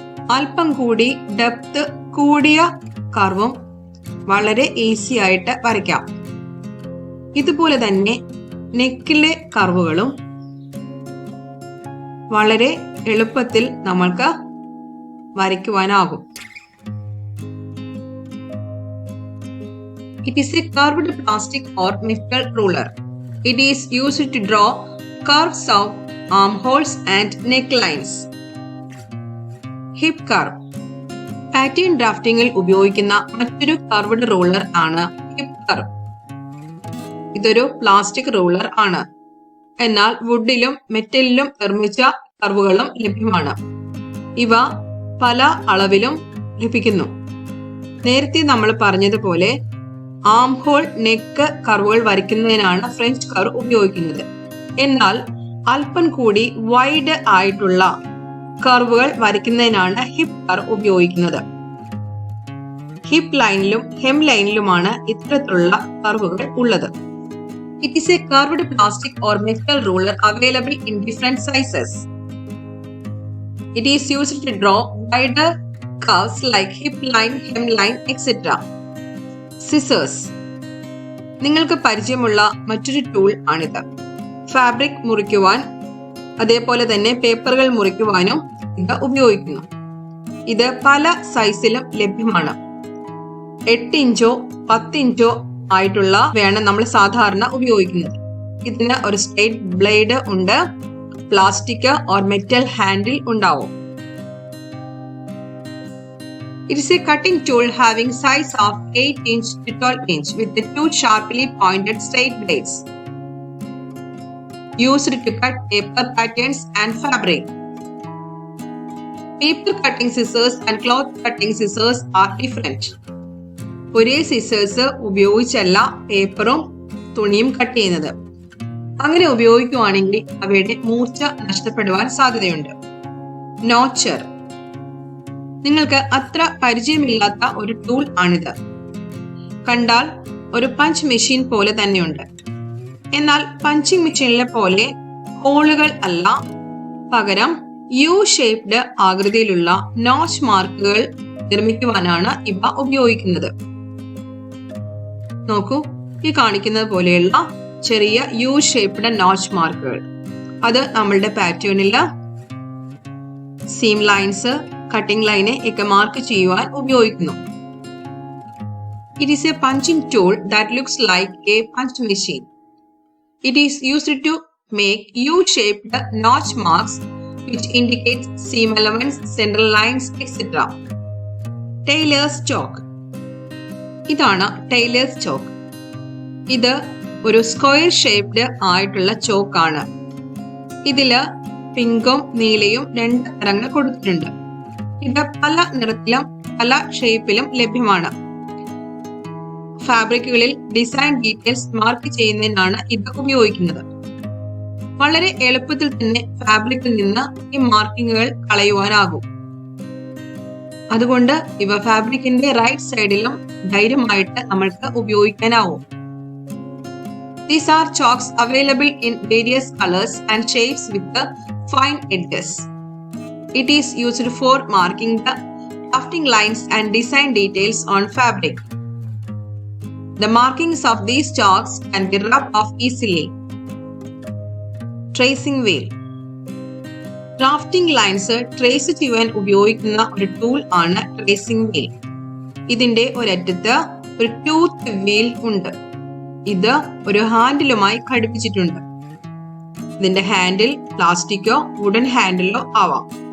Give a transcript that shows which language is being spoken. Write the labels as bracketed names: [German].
[Malayalam] അല്പം കൂടി ഡെപ്ത് കൂടിയ കർവും വളരെ ഈസി ആയിട്ട് വരയ്ക്കാം. ഇതുപോലെ തന്നെ നെക്കിലെ കർവുകളും വളരെ എളുപ്പത്തിൽ നമ്മൾക്ക് വരയ്ക്കുവാനാകും. [English] It is a curved plastic or metal ruler. It is used to draw curves of armholes and necklines. Hip curve. [Malayalam] Pattern ഡ്രാഫ്റ്റിംഗിൽ ഉപയോഗിക്കുന്ന മറ്റൊരു കർവ്ഡ് റൂളർ ആണ് ഹിപ്പ് കർവ്. ഇതൊരു പ്ലാസ്റ്റിക് റൂളർ ആണ്. എന്നാൽ വുഡിലും മെറ്റലിലും നിർമ്മിച്ച കർവുകളും ലഭ്യമാണ്. ഇവ പല അളവിലും ലഭിക്കുന്നു. നേരത്തെ നമ്മൾ പറഞ്ഞതുപോലെ ആം ഹോൾ, നെക്ക് കർവുകൾ വരയ്ക്കുന്നതിനാണ് ഫ്രഞ്ച് കർവ് ഉപയോഗിക്കുന്നത്. എന്നാൽ അല്പം കൂടി വൈഡ് ആയിട്ടുള്ള കർവുകൾ വരയ്ക്കുന്നതിനാണ് ഹിപ്പ് കർവ് ഉപയോഗിക്കുന്നത്. ഹിപ്പ് ലൈനിലും ഹെം ലൈനിലുമാണ് ഇത്തരത്തിലുള്ള കർവുകൾ ഉള്ളത്. [English] It is a curved plastic or metal ruler available in different sizes. It is used to draw wider curves like hip line, hem line, etc. Scissors. [Malayalam] നിങ്ങൾക്ക് പരിചയമുള്ള മറ്റൊരു tool ആണിത്. Fabric മുറിക്കുവാൻ, അതേപോലെ തന്നെ പേപ്പറുകൾ മുറിക്കുവാനും ഇത് ഉപയോഗിക്കുന്നു. ഇത് പല സൈസിലും ലഭ്യമാണ്. 8 ഇഞ്ചോ 10 ഇഞ്ചോ ആയിട്ടുള്ള വേണം നമ്മൾ സാധാരണ ഉപയോഗിക്കുന്നത്. ഇതിന് ഒരു സ്ട്രെയിറ്റ് ബ്ലേഡ് ഉണ്ട്. പ്ലാസ്റ്റിക് ഓർ മെറ്റൽ ഹാൻഡിൽ ഉണ്ടാവും. [English] It is a cutting tool having size of 8 inch to 12 inch with the two sharply pointed straight blades. Used to cut paper patterns and fabric. Paper cutting scissors and cloth cutting scissors are different. [Malayalam] ഒരേ scissors ഉപയോഗിച്ചല്ല പേപ്പറും തുണിയും cut ചെയ്യുന്നത്. അങ്ങനെ ഉപയോഗിക്കുകയാണെങ്കിൽ അവയുടെ മൂർച്ച നഷ്ടപ്പെടുവാൻ സാധ്യതയുണ്ട്. Notcher, നിങ്ങൾക്ക് അത്ര പരിചയമില്ലാത്ത ഒരു ടൂൾ ആണിത്. കണ്ടാൽ ഒരു പഞ്ച് മെഷീൻ പോലെ തന്നെയുണ്ട്. എന്നാൽ പഞ്ചിങ് മെഷീനിലെ പോലെ ഹോളുകൾ അല്ല, പകരം യു ഷേപ്ഡ് ആകൃതിയിലുള്ള നോച്ച് മാർക്കുകൾ നിർമ്മിക്കുവാനാണ് ഇവ ഉപയോഗിക്കുന്നത്. നോക്കൂ, ഈ കാണിക്കുന്നത് പോലെയുള്ള ചെറിയ യു ഷേപ്ഡ് നോച്ച് മാർക്കുകൾ, അത് നമ്മളുടെ പാറ്റേണില് സീം ലൈൻസ്, കട്ടിംഗ് ലൈനെ ഒക്കെ മാർക്ക് ചെയ്യുവാൻ ഉപയോഗിക്കുന്നു. [English] It is a punching tool that looks like a punch machine. It is used to make U-shaped notch marks which indicates seam elements, central lines, etc. Tailor's chalk. [Malayalam] ഇതാണ് tailors chalk. ഇത് ഒരു square shaped ആയിട്ടുള്ള ചോക്കാണ്. ഇതില് പിങ്കും നീലയും 2 നിറങ്ങൾ കൊടുത്തിട്ടുണ്ട്. ഇത് പല നിറത്തിലും പല ഷേപ്പിലും ലഭ്യമാണ്. ഫാബ്രിക്കുകളിൽ ഡിസൈൻ ഡീറ്റെയിൽസ് മാർക്ക് ചെയ്യുന്നതിനാണ് ഇത് ഉപയോഗിക്കുന്നത്. വളരെ എളുപ്പത്തിൽ തന്നെ ഫാബ്രിക്കിൽ നിന്ന് ഈ മാർക്കിങ്ങുകൾ കളയുവാനാകും. അതുകൊണ്ട് ഇവ ഫാബ്രിക്കിന്റെ റൈറ്റ് സൈഡിലും ധൈര്യമായിട്ട് നമ്മൾക്ക് ഉപയോഗിക്കാനാവും. [English] These are chalks available in various colors and shapes with the fine edges. It is used for marking the drafting lines and design details on fabric. The markings of these chalks can be rubbed off easily. Tracing wheel. [Malayalam] Drafting lines trace ചെയ്യാൻ ഉപയോഗിക്കുന്ന ഒരു tool ആണ് tracing wheel. ഇതിന്റെ ഒരറ്റത്ത് ഒരു tooth wheel ഉണ്ട്. ഇത് ഒരു ഹാൻഡിലുമായി ഘടിപ്പിച്ചിട്ടുണ്ട്. ഇതിന്റെ ഹാൻഡിൽ പ്ലാസ്റ്റിക്കോ വുഡൻ ഹാൻഡിലോ ആവാം.